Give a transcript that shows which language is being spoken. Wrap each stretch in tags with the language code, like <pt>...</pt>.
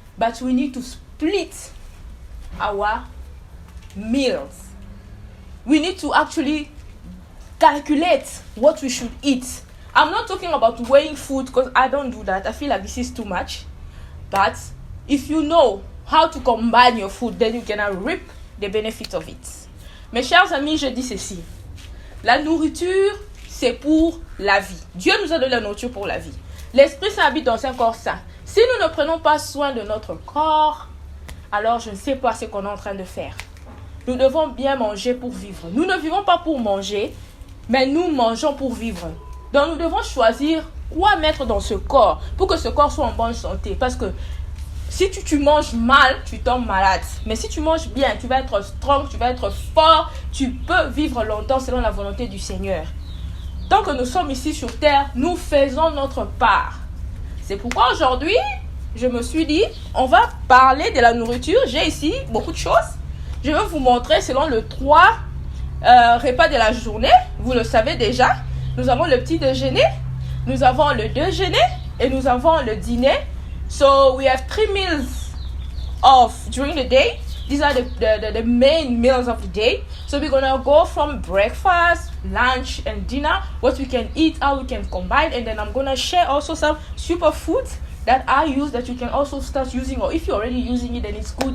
<en>But we need to split our meals. We need to actually calculate what we should eat. I'm not talking about weighing food because I don't do that. I feel like this is too much. But if you know how to combine your food, then you can reap the benefit of it.</en> <fr>Mes chers amis, je dis ceci. La nourriture, c'est pour la vie. Dieu nous a donné la nourriture pour la vie. L'Esprit Saint habite dans un corps sain. Si nous ne prenons pas soin de notre corps, alors je ne sais pas ce qu'on est en train de faire. Nous devons bien manger pour vivre. Nous ne vivons pas pour manger, mais nous mangeons pour vivre. Donc nous devons choisir quoi mettre dans ce corps pour que ce corps soit en bonne santé. Parce que si tu manges mal, tu tombes malade. Mais si tu manges bien, tu vas être strong, tu vas être fort, tu peux vivre longtemps selon la volonté du Seigneur. Tant que nous sommes ici sur terre, nous faisons notre part. C'est pourquoi aujourd'hui, je me suis dit, on va parler de la nourriture. J'ai ici beaucoup de choses. Je vais vous montrer selon les 3 repas de la journée. Vous le savez déjà. Nous avons le petit déjeuner, nous avons le déjeuner et nous avons le dîner.</fr> <en>So we have 3 meals during the day. These are the main meals of the day. So we're gonna go from breakfast, lunch, and dinner, what we can eat, how we can combine, and then I'm gonna share also some superfoods that I use that you can also start using, or if you're already using it, then it's good.</en>